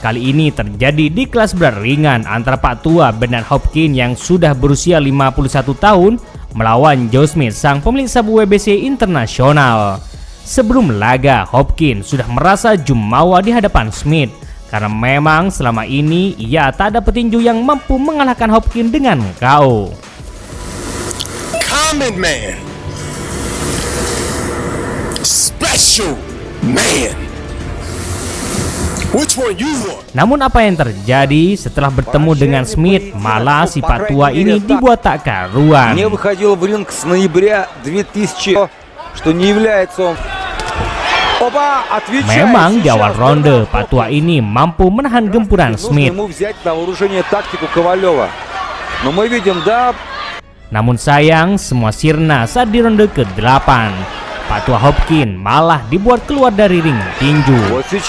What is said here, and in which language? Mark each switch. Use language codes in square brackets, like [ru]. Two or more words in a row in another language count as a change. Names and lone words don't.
[id] Kali ini terjadi di kelas berat ringan antara Pak Tua Bernard Hopkins yang sudah berusia 51 tahun melawan Joe Smith, sang pemilik sabuk WBC internasional. Sebelum laga, Hopkins sudah merasa jumawa di hadapan Smith karena memang selama ini ia tak ada petinju yang mampu mengalahkan Hopkins dengan KO. [en] Common man, special man. Which one you want? [id] Namun apa yang terjadi setelah bertemu dengan Smith, malah si Pak Tua ini dibuat tak karuan. [ru] Не выходил в ринг с ноября 2000, что не является он. [id] Memang di awal ronde, Pak Tua ini mampu menahan gempuran Smith. Namun sayang, semua sirna saat di ronde ke-8. Pak Tua Hopkins malah dibuat keluar dari ring tinju.